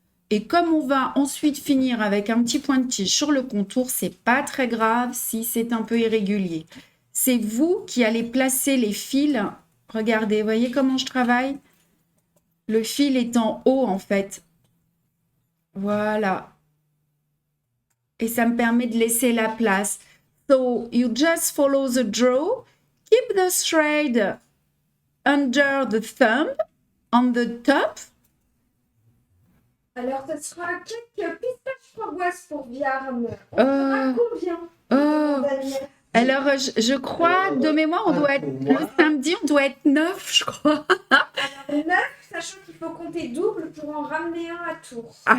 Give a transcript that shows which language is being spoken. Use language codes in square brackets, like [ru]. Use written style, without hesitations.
[fr] Et comme on va ensuite finir avec un petit point de tige sur le contour, c'est pas très grave si c'est un peu irrégulier. C'est vous qui allez placer les fils. Regardez, voyez comment je travaille? Le fil est en haut en fait. Voilà. Et ça me permet de laisser la place. [en] So you just follow the draw. Keep the thread under the thumb, on the top. [fr] Alors, ce sera quelques pistaches framboises pour Viarme. On Euh, fera combien? Oh, Daniel alors je crois, de mémoire, on doit être, le samedi, on doit être 9, je crois. Alors, 9, sachant qu'il faut compter double pour en ramener un à Tours.